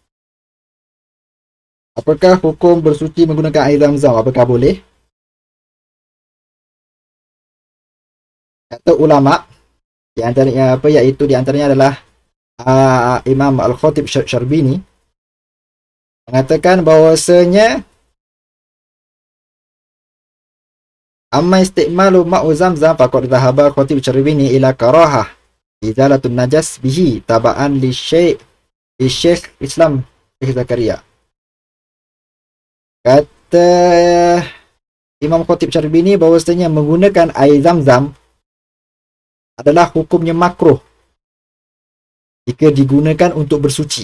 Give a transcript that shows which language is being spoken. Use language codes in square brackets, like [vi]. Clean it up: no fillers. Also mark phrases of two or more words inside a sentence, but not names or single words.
[ms] Apakah hukum bersuci menggunakan air zam-zam? Apakah boleh? Kata ulama, di antaranya apa, iaitu di antaranya adalah Imam Al-Khatib Syarbini mengatakan bahawasanya [ar] أما استعمال ماء زمزم فقد ذهب الخطيب الشربيني إلى كراهة إزالة النجس به تبعا لشيخ الإسلام الشيخ زكريا. [ms] Kata Imam Khatib Syarbini bahawasanya menggunakan air zam-zam adalah hukumnya makruh jika digunakan untuk bersuci.